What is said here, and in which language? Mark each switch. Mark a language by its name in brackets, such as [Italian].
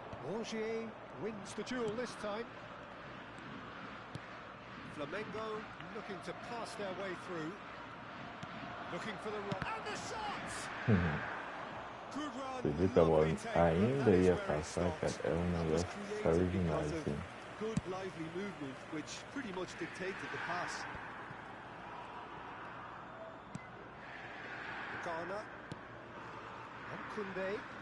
[English] Rongier wins the duel this time. Flamengo looking to pass their way through. Looking for the rock. And the shot! Good run. [Portuguese] Você viu que a bola ainda ia passar, cara? É um negócio extraordinário, assim. [English] Good lively movement, which pretty much dictated the pass. Ghana. And Koundé.